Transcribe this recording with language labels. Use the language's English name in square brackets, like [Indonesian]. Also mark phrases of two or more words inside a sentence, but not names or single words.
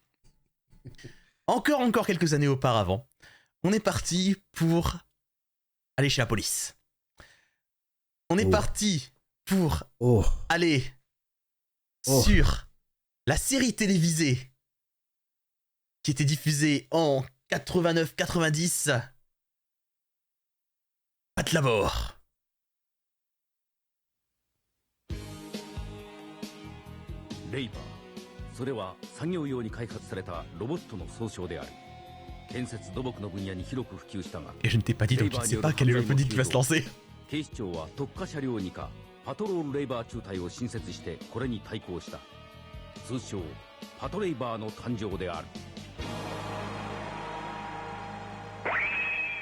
[French] Encore quelques années auparavant, on est parti pour aller chez la police. On est parti pour aller sur la série télévisée qui était diffusée en 89-90. Pat Labor. Labor, [Japanese] それは作業用に開発されたロボットの総称である。建設土木の分野に広く普及したが、 [French] Et je ne t'ai pas dit donc tu ne sais pas quel est le opening qui va se lancer. [Japanese] 警視庁は特化車両2課パトロールレイバー中隊を新設してこれに対抗した。通称パトレイバーの誕生である。